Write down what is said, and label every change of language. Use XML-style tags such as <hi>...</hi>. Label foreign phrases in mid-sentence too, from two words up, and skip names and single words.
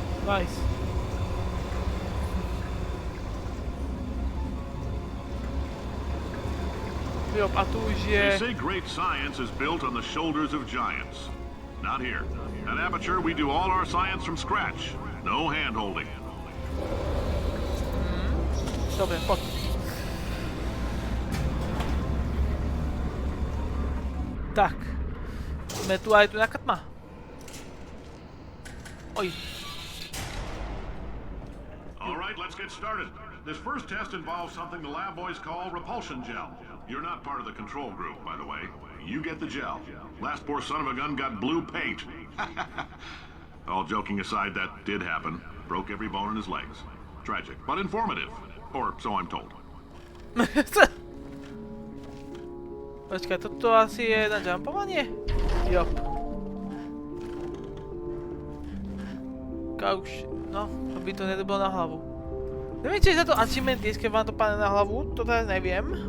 <en>Nice.</en> <sk>Jo, a tu už je...</sk> <en>They say great science is built on the shoulders of giants. Not here. At Aperture, we do all our science from scratch. No hand-holding.</en> <sk>Dobre, poď. Tak. Sme tu aj tu nejaká tma. Oj.</sk> <en>All right, let's get started. This first test involves something the lab boys call repulsion gel. You're not part of the control group, by the way. You get the gel. Last poor son of a gun got blue paint. All joking aside, that did happen. Broke every bone in his legs. Tragic, but informative. Or so I'm told.</en> <sk>Počkaj, toto asi je na jumpovanie? Jop. Kauš, no, aby to nedobilo na hlavu. Neviem, či je za to achievement, keď vám to padne na hlavu, to teraz neviem.</sk>